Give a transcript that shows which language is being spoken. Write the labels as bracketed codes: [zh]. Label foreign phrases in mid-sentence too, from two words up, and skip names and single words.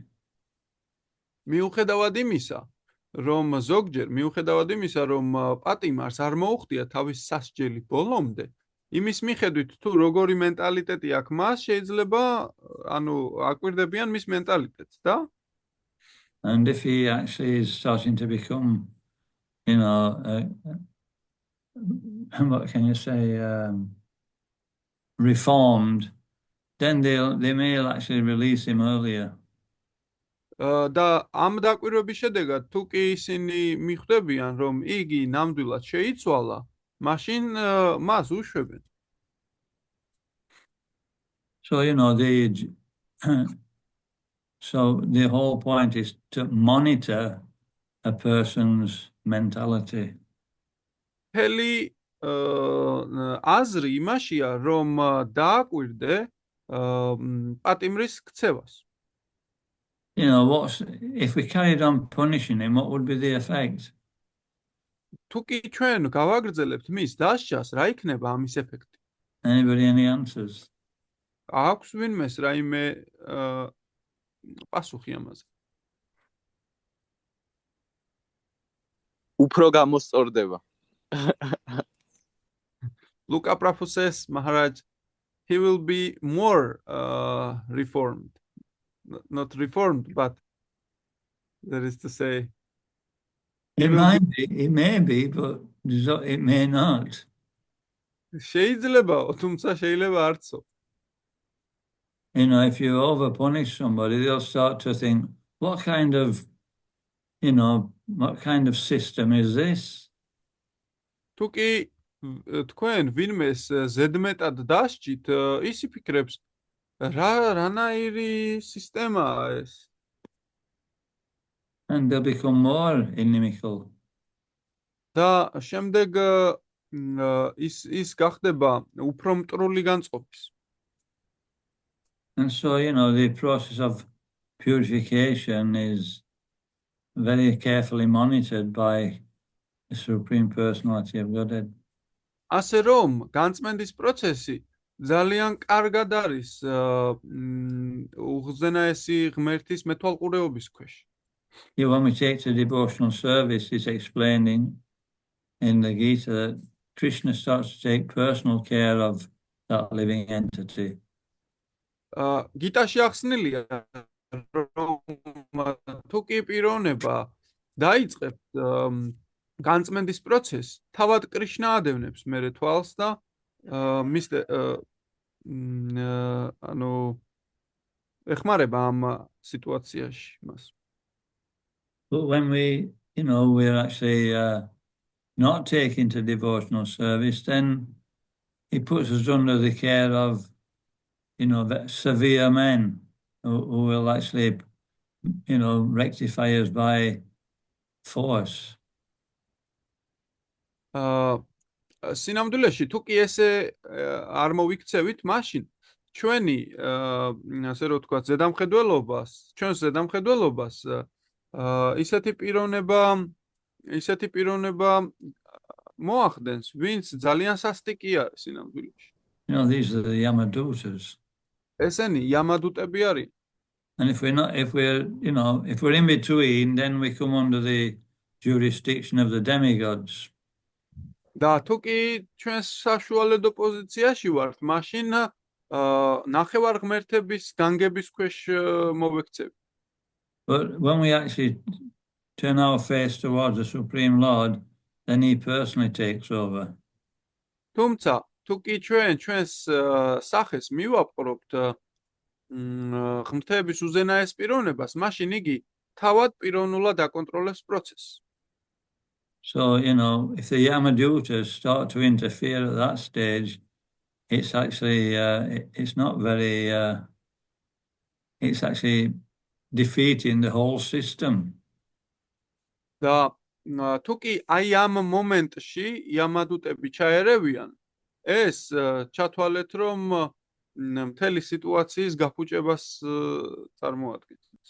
[ka] მიუხედავად იმისა, რომ ზოგჯერ მიუხედავად იმისა, რომ პატიმარს არ მოუხდია თავის სასჯელი ბოლომდე, იმის მიხედვით თუ როგორი მენტალიტეტი აქვს მას, შეიძლება აკვირდებიან მის მენტალიტეტს და [en] And if he actually is starting to become, what can you say, reformed, then they may actually release him earlier. [ka] და ამ დაკვირვების შედეგად თუ კი ისინი მიხვდებიან, რომ იგი ნამდვილად შეიცვალა, მაშინ მას უშვებენ. [en] So, so the whole point is to monitor a person's mentality. [ka] Heli აზრი იმაშია, რომ დააკვირდე პატიმრის ქცევას. [en] If we carried on punishing him, what would be the effect? [ka] თუ კი ჩვენ გავაგრძელებთ მის დასჯას, რა იქნება ამის ეფექტი? [en] Anybody any answers? [ka] აქვს ვინმეს რაიმე პასუხი ამაზე? უფრო გამოსწორდება. [en] Luka Prabhu says, Maharaj, he will be more reformed. Not reformed, but that is to say, it may be, but it may not. [ka] შეიძლება, თუმცა შეიძლება არცო. [en] If you over punish somebody, they'll start to think, what kind of system is this? [ka] თუ კი თქვენ ვინმეს ზედმეტად დასჯით, ის იფიქრებს, რანაირი სისტემაა ეს? [en] and they'll become more inimical. [ka] და შემდეგ ის გახდება უფრო მტრული განწყობის. [en] And so, the process of purification is very carefully monitored by the Supreme Personality of Godhead. [ka] ასე რომ განწმენდის პროცესი ძალიან კარგად არის უხსენაესი ღმერთის მეთვალყურეობის ქვეშ. [en] Here, when we take to devotional service, it's explained in the Gita that Krishna starts to take personal care of that living entity. [ka] გიტაში ახსნილია რომ თუ კი პიროვნება დაიწყებს განწმენდის პროცესს, თავად კრიშნა ადევნებს მერე თვალს და ეხმარება ამ სიტუაციაში მას. [en] But when we're actually not taking to devotional service, then he puts us under the care of, severe men who will actually, rectify us by force. [ka] სინამდვილეში თუ კი ესე არ მოვიქცევით, მაშინ ჩვენი ასე რომ ვთქვათ ჩვენს ზედამხედველობას ისეთი პიროვნება მოახდენს, ვინც ძალიან სასტიკი არის სინამდვილეში. [en] These are the Yamadutas. [ka] ესენი yamadutები არის. [en] And if we're in between, then we come under the jurisdiction of the demigods. [ka] და თუ კი ჩვენ საშუალედო პოზიციაში ვართ, მაშინ ნახევარ ღმერთების განგების ქვეშ მოვექცევით. [en] But when we actually turn our face towards the Supreme Lord, then he personally takes over. [ka] თუმცა თუ კი ჩვენს სახეს მივაპყრობთ ღმერთების უზენაეს პიროვნებას, მაშინ იგი თავად პიროვნულად აკონტროლებს პროცესს. [en] So, if the Yamadutas start to interfere at that stage, it's actually, it's not very, it's actually defeating the whole system. [ka] და თუ კი აი ამ მომენტში yamadutები ჩაერევიან, ეს ჩათვალეთ რომ მთელი სიტუაციის გაფუჭებას წარმოადგენს.